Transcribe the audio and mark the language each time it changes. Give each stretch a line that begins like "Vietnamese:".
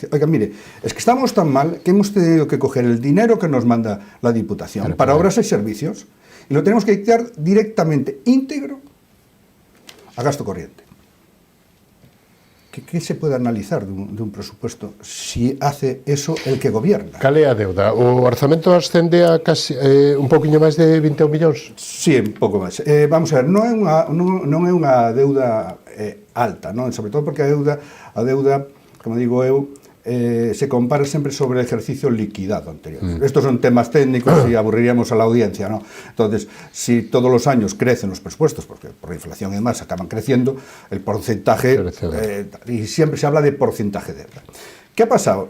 Spanish: Oiga, mire, es que estamos tan mal que hemos tenido que coger el dinero que nos manda la Diputación para obras y servicios y lo tenemos que dictar directamente, íntegro, a gasto corriente. ¿Qué se puede analizar de un presupuesto si hace eso el que gobierna?
Galician: Cal é a deuda? O orzamento ascende a casi un poquinho máis de 21 millóns? Sí, un pouco máis. Vamos a ver, non é unha deuda alta, non? Sobre todo porque a deuda, como digo eu, se compara sempre sobre
Spanish: el ejercicio liquidado anterior. Estos son temas técnicos y aburriríamos a la audiencia, ¿no? Entonces, si todos los años crecen los presupuestos, porque por la inflación y demás acaban creciendo, el porcentaje, y siempre se habla de porcentaje de deuda. ¿Qué ha pasado?